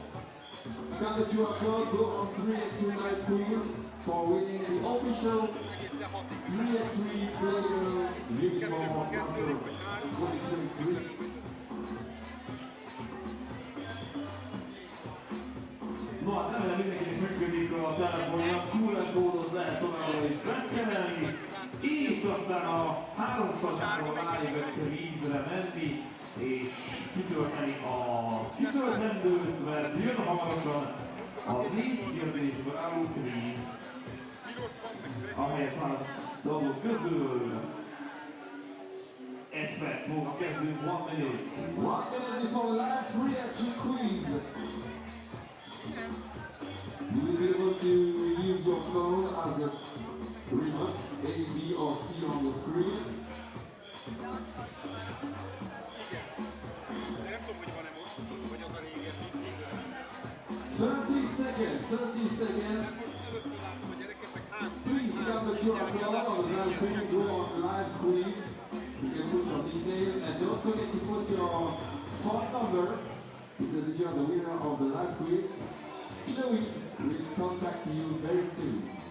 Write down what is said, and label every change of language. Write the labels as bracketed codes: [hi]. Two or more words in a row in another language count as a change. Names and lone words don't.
[en] Scan the QR code, go on 3x3 live quiz for winning the official 3x3 player uniform Austria 2023. [hu] No, hát remélem mindenkinek működik a telefonja, QR kódot lehet továbbra is beszkenelni, és aztán a 3x3 live kvízre menni, és kitölteni a kitöltendőt, mert jön hamarosan a 4 kérdésből álló kvíz, amelyet választadók közül 1 perc múlva kezdünk, [en] 1 minute. 1 minute before live 3x3 quiz. You will be able to use your phone as a remote, A, B or C on the screen. [hu] Nem tudom, hogy van-e most, vagy az a régebbi. [en] 30 seconds, 30 seconds. Please scan the QR code on the live screen, go on the live quiz. You can put your nickname and don't forget to put your phone number, because if you are the winner of the live quiz, Chloe will contact you very soon.